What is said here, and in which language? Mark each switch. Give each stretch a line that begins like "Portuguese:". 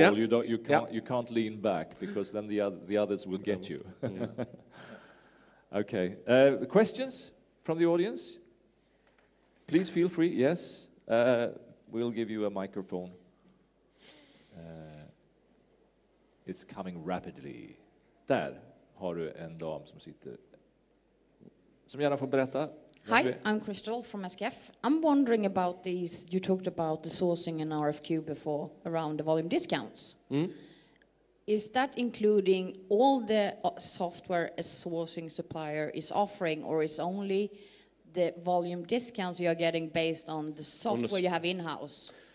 English: Yeah. You can't lean back, because then the others will get you. Okay. Questions from the audience? Please feel free. Yes. We'll give you a microphone. It's coming rapidly.
Swedish: Där har du en dam som sitter, som gärna får berätta.
English: Hi, I'm Crystal from SKF. I'm wondering about these, you talked about the sourcing and RFQ before, around the volume discounts. Is that including all the software a sourcing supplier is offering, or is only the volume discounts you are getting based on the software you have in-house?